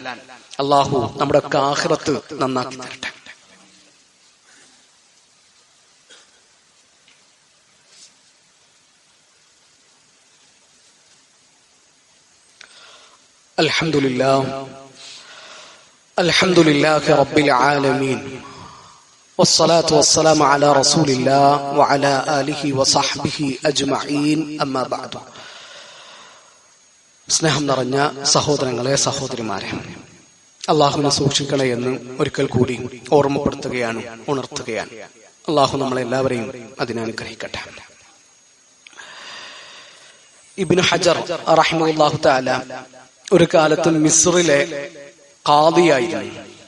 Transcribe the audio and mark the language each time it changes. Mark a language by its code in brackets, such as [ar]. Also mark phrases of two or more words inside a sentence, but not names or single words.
[ml] അള്ളാഹു നമ്മുടെ ഒക്കെ ആഖിറത്ത് നന്നാക്കി തരട്ടെ. [ar] الحمد لله رب العالمين والصلاة والسلام على رسول الله وعلى آله وصحبه أجمعين أما بعد. [ml] സ്നേഹം നിറഞ്ഞ സഹോദരങ്ങളെ, സഹോദരിമാരെ, അള്ളാഹുവിനെ സൂക്ഷിക്കണേ എന്ന് ഒരിക്കൽ കൂടി ഓർമ്മപ്പെടുത്തുകയാണ്, ഉണർത്തുകയാണ്. അള്ളാഹു നമ്മളെല്ലാവരെയും അതിനനുഗ്രഹിക്കട്ടെ. ഇബ്നു ഹജർ [ar] رحمه الله تعالى [ml] ഒരു കാലത്ത് മിസ്റിലെ ഖാദിയായിരുന്നു.